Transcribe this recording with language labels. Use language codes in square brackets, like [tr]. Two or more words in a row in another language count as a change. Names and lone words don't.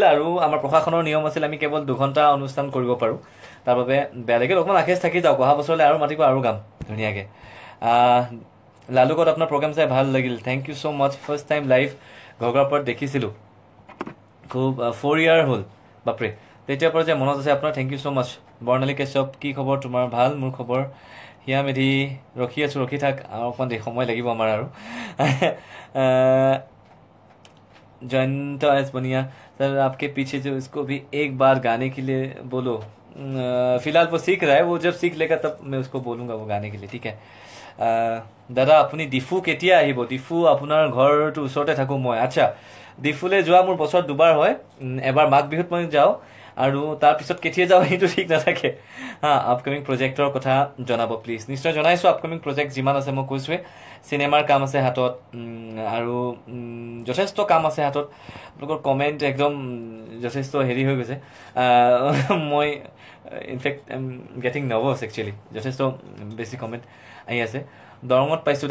[as] আৰু আমাৰ প্ৰশাসনৰ নিয়ম আছিল আমি কেৱল 2 ঘণ্টা অনুষ্ঠান কৰিব পাৰোঁ তাৰ বাবে বেয়া লাগিল অকণমান আখেজ থাকি যাওক অহা বছৰলৈ আৰু মাতিব আৰু গাম ধুনীয়াকৈ লালুকত আপোনাৰ প্ৰগ্ৰেম চাই ভাল লাগিল [en] thank you so much first time live [as] ঘগ্ৰাপাৰত দেখিছিলোঁ খুব 4 ইয়াৰ হ'ল বাপৰে তেতিয়াৰ পৰা যে মনত আছে আপোনাৰ [en] thank you so much [as] বৰ্ণালী কেশৱ কি খবৰ তোমাৰ ভাল মোৰ খবৰ হিয়া মেধি ৰখি আছোঁ ৰখি থাক আৰু অকণমান সময় লাগিব আমাৰ আৰু [hi] जयंत एस बनिया सर आपके पीछे जो इसको भी एक बार गाने के लिए बोलो फिलहाल वो सीख रहा है वो जब सीख लेगा तब मैं उसको बोलूँगा वो गाने के लिए ठीक है दादा [as] আপুনি ডিফু কেতিয়া আহিব ডিফু আপোনাৰ ঘৰটো ওচৰতে থাকোঁ মই আচ্ছা ডিফুলৈ যোৱা মোৰ বছৰত 2 বাৰ হয় এবাৰ মাঘ বিহুত মই যাওঁ আৰু তাৰপিছত কেতিয়া যাওঁ সেইটো ঠিক নাথাকে [en] upcoming project [as] কথা জনাব প্লিজ নিশ্চয় জনাইছোঁ [en] upcoming project [as] যিমান আছে মই কৈছোঁৱে চিনেমাৰ কাম আছে হাতত আৰু যথেষ্ট কাম আছে হাতত আপোনালোকৰ কমেণ্ট একদম যথেষ্ট হেৰি হৈ গৈছে মই ইনফেক্ট [en] I am getting nervous actually [as] যথেষ্ট বেছি কমেণ্ট আহি আছে দৰঙত পাইছোঁ